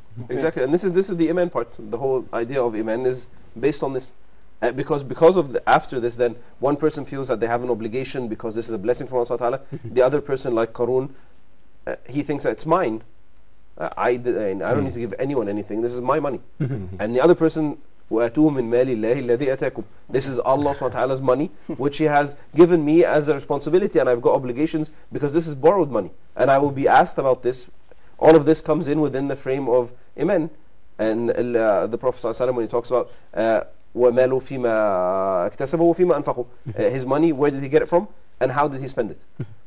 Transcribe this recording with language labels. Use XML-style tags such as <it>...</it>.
<en>Exactly, and this is the iman part. The whole idea of iman is based on this, because of after this, then one person feels that they have an obligation because this is a blessing from Allah subhanahu wa ta'ala. The other person, like Qarun, he thinks that it's mine. I don't need to give anyone anything. This is my money. And the other person,</en> <ar>وَآتُوهُ مِن مَالِ اللَّهِ الَّذِي آتَاكُمْ.</ar> <en>This is Allah subhanahu wa ta'ala's money, which He has given me as a responsibility, and I've got obligations because this is borrowed money. And I will be asked about this. All of this comes in within the frame of iman. And the Prophet ﷺ, when he talks about</en> <ar>وَمَالُ فِيمَا اكْتَسَبَهُ وَفِيمَا أَنْفَقُهُ,</ar> <en>his money, where did he get it from? And how did he spend it?</en>